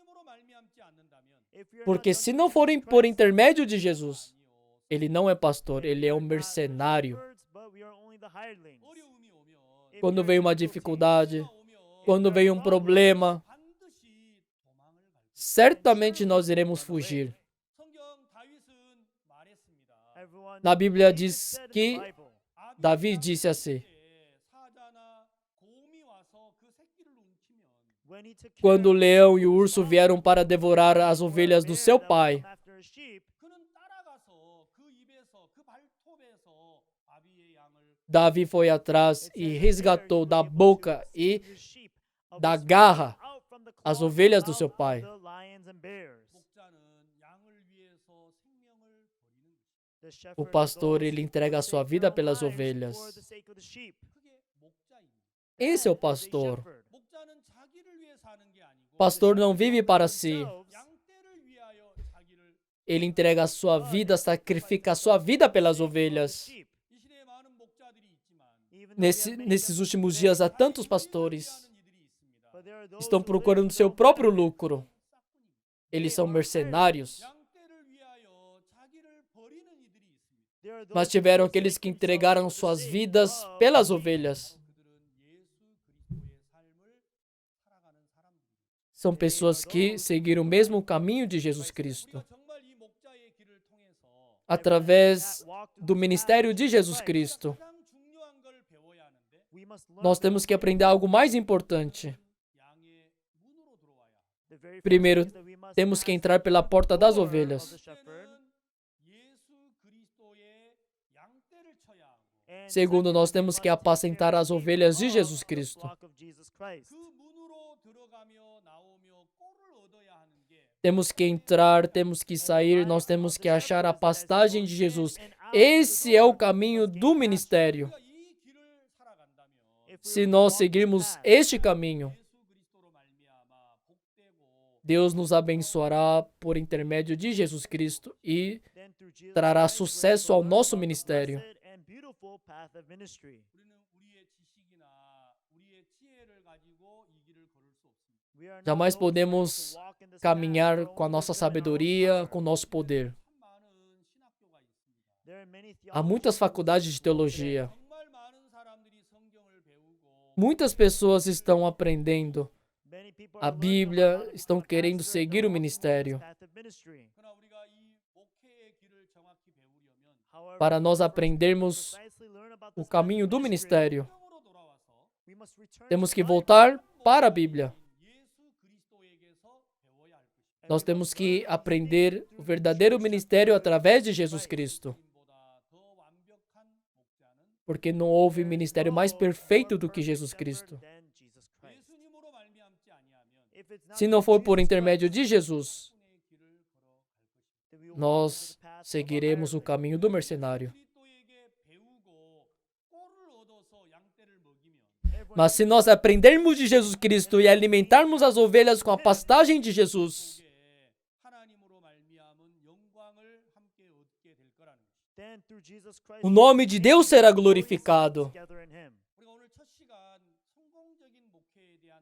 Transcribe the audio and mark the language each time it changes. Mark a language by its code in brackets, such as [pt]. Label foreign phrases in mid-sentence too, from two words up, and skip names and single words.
[pt] Porque se não forem por intermédio de Jesus, ele não é pastor, ele é um mercenário. Quando vem uma dificuldade, quando vem um problema, certamente nós iremos fugir. [ko] 성경 다윗은 말했습니다. [pt] Na Bíblia diz que Davi disse assim: [ko] 사자나 곰이 와서 그 새끼를 훔치면 [pt] quando o leão e o urso vieram para devorar as ovelhas do seu pai, [ko] 그는 따라가서 그 입에서 그 발톱에서 아비의 양을 [pt] Davi foi atrás e resgatou da boca e da garra as ovelhas do seu pai. [ko] 목자는 양을 위해서 생명을 버리는 것입니다. [pt] O pastor, ele entrega a sua vida pelas ovelhas. [ko] 그게 목자입니다. [pt] Esse é o pastor. [ko] 목자는 자기를 위해 사는 게 아니고 [pt] O pastor não vive para si. [ko] 양떼를 위하여 자기를 [pt] Ele entrega a sua vida, sacrifica a sua vida pelas ovelhas. [ko] 이 시대에 많은 목자들이 있지만 [pt] Nesses últimos dias, há tantos pastores [ko] 하는 이들이 있습니다. [pt] que estão procurando seu próprio lucro. Eles são mercenários. [ko] 양떼를 위하여 자기를 버리는 이들이 있습니다. [pt] Mas tiveram aqueles que entregaram suas vidas pelas ovelhas. [ko] 그들은 예수 그리스도의 삶을 살아가는 사람들입니다. [pt] São pessoas que seguiram o mesmo caminho de Jesus Cristo. [ko] 우리가 정말 이 목자의 길을 통해서 [pt] Através do ministério de Jesus Cristo, [ko] 가장 중요한 걸 배워야 하는데 [pt] nós temos que aprender algo mais importante. [ko] 양의 문으로 들어와야 [pt] Primeiro, temos que entrar pela porta das ovelhas. [ko] 예수 그리스도의 양떼를 쳐야 하고 [pt] Segundo, nós temos que apacentar as ovelhas de Jesus Cristo. [ko] 그 문으로 들어가며 나오며 꼴을 얻어야 하는 게 [pt] Temos que entrar, temos que sair, nós temos que achar a pastagem de Jesus. Esse é o caminho do ministério. [ko] 우리가 이 길을 살아간다면 [pt] Se nós seguirmos este caminho, [ko] 예수 그리스도로 말미암아 복되고 [pt] Deus nos abençoará por intermédio de Jesus Cristo e trará sucesso ao nosso ministério. [ko] 우리는 우리의 지식이나 우리의 지혜를 가지고 이 길을 걸을 수 없습니다. [pt] Jamais podemos caminhar com a nossa sabedoria, com o nosso poder. [ko] 참 많은 신학교가 있습니다. [pt] Há muitas faculdades de teologia. [ko] 정말 많은 사람들이 성경을 배우고 [pt] Muitas pessoas estão aprendendo a Bíblia, estão querendo seguir o ministério. [ko] 그러나 우리가 이 목회의 길을 정확히 배우려면 [pt] Para nós aprendermos o caminho do ministério, [ko] 성경으로 돌아와서 [pt] temos que voltar para a Bíblia. [ko] 예수 그리스도에게서 배워야 할 것입니다. [pt] Nós temos que aprender o verdadeiro ministério através de Jesus Cristo. [ko] 보다 더 완벽한 목자는 [pt] Porque não houve ministério mais perfeito do que Jesus Cristo. [ko] 예수님으로 말미암지 아니하면 [pt] Se não for por intermédio de Jesus, [ko] 분의 길을 걸어갈 것입니다. [pt] nós seguiremos o caminho do mercenário. [ko] 그리스도에게 배우고 꼴을 얻어서 양떼를 먹이면 [pt] Mas se nós aprendermos de Jesus Cristo e alimentarmos as ovelhas com a pastagem de Jesus, [ko] 그게 하나님으로 말미암은 영광을 함께 얻게 될 거라는 것입니다. [pt] o nome de Deus será glorificado. [ko] 우리가 오늘 첫 시간 성공적인 목회에 대한